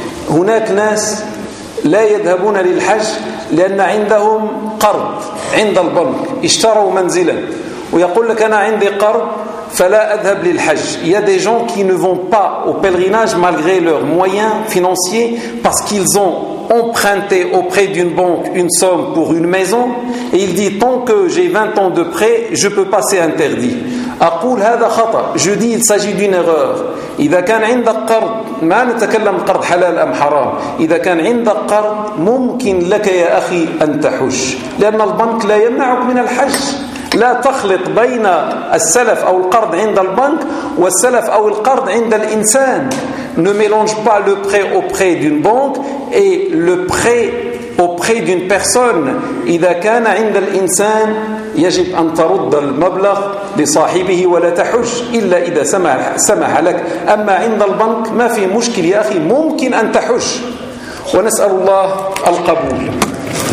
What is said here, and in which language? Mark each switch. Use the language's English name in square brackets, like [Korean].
[Arabic] هناك ناس لا يذهبون للحج لأن عندهم قرض عند البنك. اشتروا منزلا ويقول لك أنا عندي قرض فلا أذهب للحج. [French] Il y a des gens qui ne vont pas au pèlerinage malgré leurs moyens financiers parce qu'ils ont emprunté auprès d'une banque une somme pour une maison et il dit tant que j'ai 20 ans de prêt je peux passer interdit. [Arabic] أقول هذا خطأ. [French] Je dis il s'agit d'une erreur. [Arabic] إذا كان عندك قرض ما نتكلم قرض حلال أم حرام. إذا كان عندك قرض ممكن لك يا أخي أن تحج لأن البنك لا يمنعك من الحج. لا تخلط بين السلف أو القرض عند البنك والسلف أو القرض عند الإنسان. [French] Ne mélange pas le prêt auprès d'une banque et le prêt auprès d'une personne. [Arabic] إذا كان عند الإنسان يجب أن ترد المبلغ لصاحبه ولا تحج إلا إذا سمح لك. أما عند البنك ما في مشكل يا أخي، ممكن أن تحج. ونسأل الله القبول.